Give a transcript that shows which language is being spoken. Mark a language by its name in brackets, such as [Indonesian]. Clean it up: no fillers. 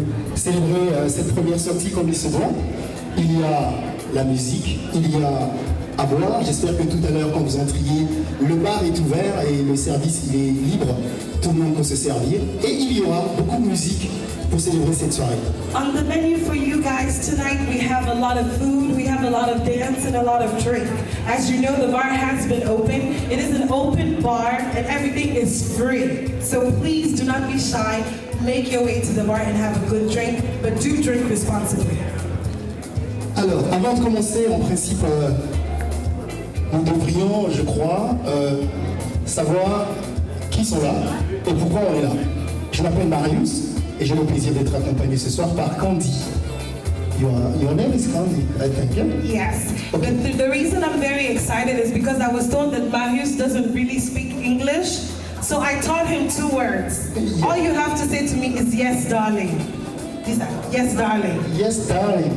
[French] Nous allons célébrer cette première sortie comme il se doit. Il y a la musique, il y a à boire. J'espère que tout à l'heure, quand vous entriez, le bar est ouvert et le service il est libre. Tout le monde peut se servir. Et il y aura beaucoup de musique pour célébrer cette soirée. [English] On the menu for you guys tonight, we have a lot of food, we have a lot of dance, and a lot of drink. As you know, the bar has been open. It is an open bar, and everything is free. So please do not be shy. Make your way to the bar and have a good drink, but do drink responsibly. [French] Alors, avant de commencer, en principe, nous devrions, je crois, savoir qui sont là et pourquoi on est là. Je m'appelle Marius et j'ai le plaisir d'être accompagné ce soir par Candy. [English] Your name is Candy, I think, yeah? Yes. Okay. The reason I'm very excited is because I was told that Marius doesn't really speak English. So I taught him 2 words. All you have to say to me is yes, darling. He said, yes, darling. Yes, darling.